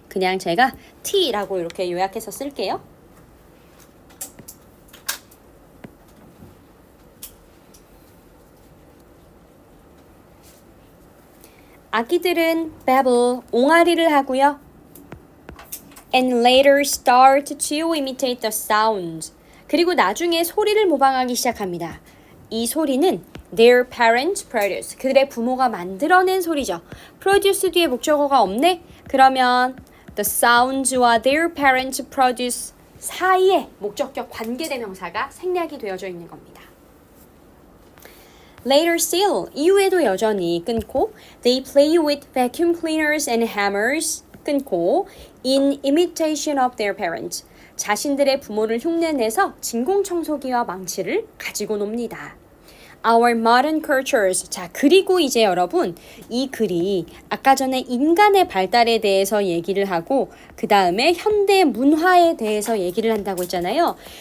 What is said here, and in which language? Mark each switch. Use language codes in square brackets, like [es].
[ko] 그냥 제가 T라고 이렇게 요약해서 쓸게요. 아기들은 babble, 옹알이를 하고요. [en] And later start to imitate the sounds. [ko] 그리고 나중에 소리를 모방하기 시작합니다. 이 소리는 [en] their parents produce. [ko] 그들의 부모가 만들어낸 소리죠. produce 뒤에 목적어가 없네? 그러면 [en] the sounds [ko] 와 [en] their parents produce [ko] 사이에 목적격 관계대명사가 생략이 되어져 있는 겁니다. [en] Later still, [ko] 이후에도 여전히 끊고 [en] they play with vacuum cleaners and hammers [ko] 끊고 [en] in imitation of their parents. [ko] 자신들의 부모를 흉내내서 진공청소기와 망치를 가지고 놉니다. [en] Our modern cultures. [ko] 자, 그리고 이제 여러분 이 글이 아까 전에 인간의 발달에 대해서 얘기를 하고 그 다음에 현대 문화에 대해서 얘기를 한다고 했잖아요.